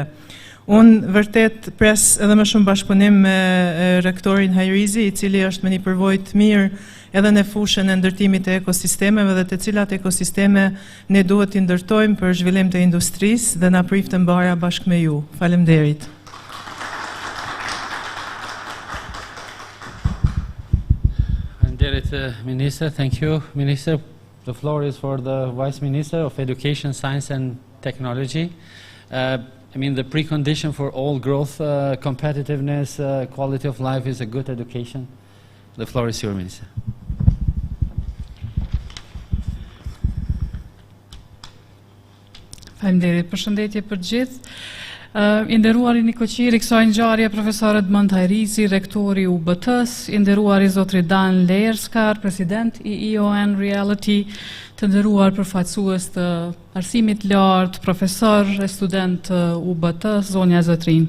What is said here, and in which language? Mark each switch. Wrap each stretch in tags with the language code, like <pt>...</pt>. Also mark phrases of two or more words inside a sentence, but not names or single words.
<sq>Unë vërtet pres edhe më shumë bashkëpunim me rektorin Hajrizi, I cili është me një përvojë të mirë edhe në fushën e ndërtimit të ekosistemeve dhe të cilat ekosisteme ne duhet t'i ndërtojmë për zhvillim të industrisë dhe na prit të mbara bashkë me ju. Faleminderit.</sq> <en>Minister, thank you, Minister. The floor is for the Vice Minister of Education, Science and Technology, I mean, the precondition for all growth, competitiveness, quality of life is a good education. The floor is yours, Minister.</en> <sq>Faleminderit, përshëndetje për gjithë. I nderuari Nikoqiri, kësaj ngjarje profesorët Edmond Hajrizi, rektori i UBT-s, i nderuari zotri Dan Lerskar, president i EON Reality, të nderuar përfaqësues të arsimit lartë, profesor e student të UBT-s, zonja Zotrin.</sq>